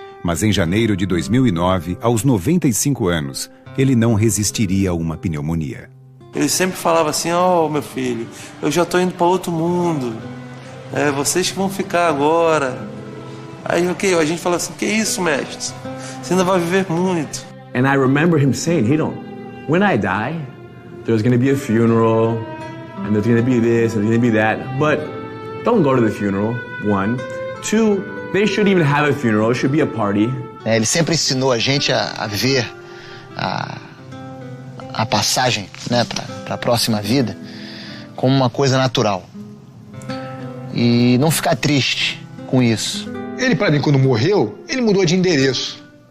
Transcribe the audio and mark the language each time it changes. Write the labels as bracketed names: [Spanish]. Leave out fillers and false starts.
[Portuguese] Mas em janeiro de 2009, aos 95 anos, ele não resistiria a uma pneumonia. Ele sempre falava assim, ó, meu filho, eu já tô indo para outro mundo. Vocês que vão ficar agora. Aí a gente fala assim, que isso, mestre? Você ainda vai viver muito. [English] And I remember him saying, when I die, there's going to be a funeral, and there's going to be this, and there's going to be that, but don't go to the funeral, 1. 2, they should even have a funeral, it should be a party. [Portuguese] Ele sempre ensinou a gente a ver a passagem, né, para a próxima vida como uma coisa natural. E não ficar triste com isso. Ele, para mim, quando morreu, ele mudou de endereço.